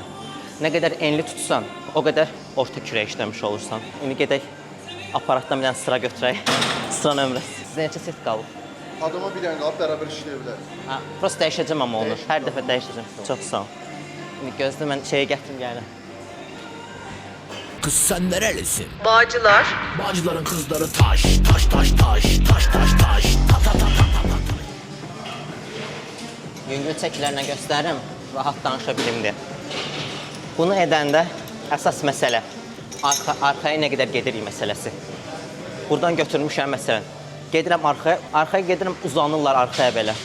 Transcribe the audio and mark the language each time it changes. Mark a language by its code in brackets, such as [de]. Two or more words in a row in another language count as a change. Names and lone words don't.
[az] Nə qədər enli tutsan, o qədər orta kürəyə işləmiş olursan. İndi gedək, aparatdan bir dənə sıra götürək. Sıra nömrəsi. Sizə neçə set qalıb? Adama bir dənə qalıb, bərabər işləyə bilər. Prost dəyişəcəm amma onu. Hər dəfə dəyişəcəm. Çox sağ ol. İndi gözlə, mən şeyə gətirim gəlirəm. [tr] Kız sen nerelisin? Bağcılar. Bağcıların kızları taş, taş, taş, taş, taş, taş, taş, ta ta ta ta ta ta. [az] Yüngül çəkilərlə göstərim, rahat danışa bilim deyə. Bunu edəndə əsas məsələ arxaya nə qədər gedirik məsələsi. Buradan götürmüşəm məsələn. Gedirəm arxaya gedirəm, uzanırlar arxaya belə.